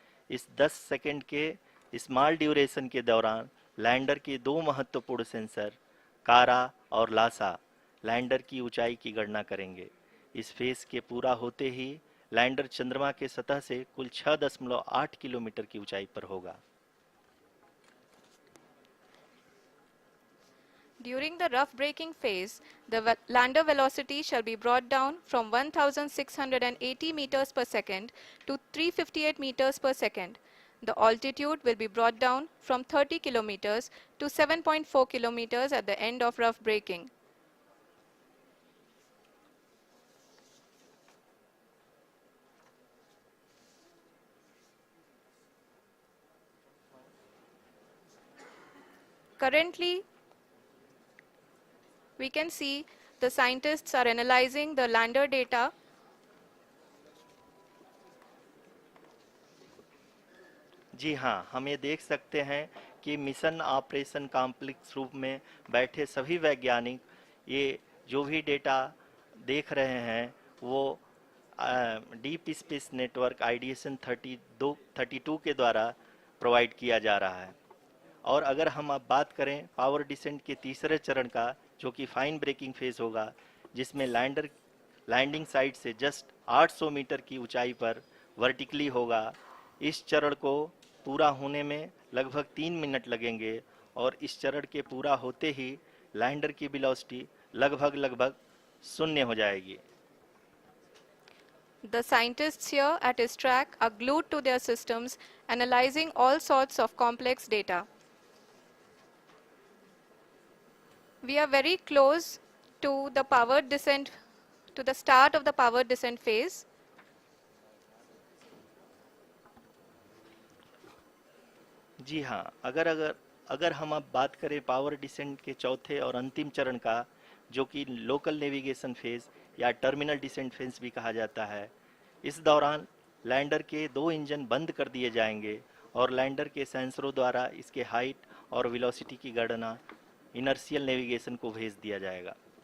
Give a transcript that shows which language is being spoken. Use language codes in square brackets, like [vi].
[hi] इस 10 सेकंड के small duration के दौरान लैंडर के दो महत्वपूर्ण सेंसर कारा और लासा लैंडर की ऊंचाई की गणना करेंगे। इस फेज के पूरा होते ही लैंडर चंद्रमा के सतह से कुल 6.8 किलोमीटर की ऊंचाई पर होगा। [en] During the rough braking phase, the lander velocity shall be brought down from 1680 meters per second to 358 meters per second. The altitude will be brought down from 30 kilometers to 7.4 kilometers at the end of rough braking. Currently, we can see the scientists are analyzing the lander data. [hi] जी हाँ, हम ये देख सकते हैं कि mission operation complex रूप में बैठे सभी वैज्ञानिक ये जो भी डेटा देख रहे हैं वो डीप स्पेस नेटवर्क आईडीएसन 32 के द्वारा प्रोवाइड किया जा रहा है। और अगर हम अब बात करें पावर डिसेंट के तीसरे चरण का, जो कि फाइन ब्रेकिंग फेज होगा, जिसमें लैंडिंग साइट से जस्ट 800 मीटर की ऊंचाई पर वर्टिकली होगा। इस चरण को पूरा होने में लगभग 3 मिनट लगेंगे और इस चरण के पूरा होते ही लैंडर की वेलोसिटी लगभग शून्य हो जाएगी। [en] The scientists here at his track are glued to their systems, analyzing all sorts of complex data. We are very close to the powered descent, to the start of the powered descent phase. [hi] जी हाँ, अगर हम अब बात करें power descent के चौथे और अंतिम चरण का, जो कि लोकल नेविगेशन फेज या टर्मिनल डिसेंट फेज भी कहा जाता है, इस दौरान लैंडर के दो इंजन बंद कर दिए जाएंगे और लैंडर के सेंसरों द्वारा इसके हाइट और वेलोसिटी की गणना इनर्शियल नेविगेशन को भेज दिया जाएगा।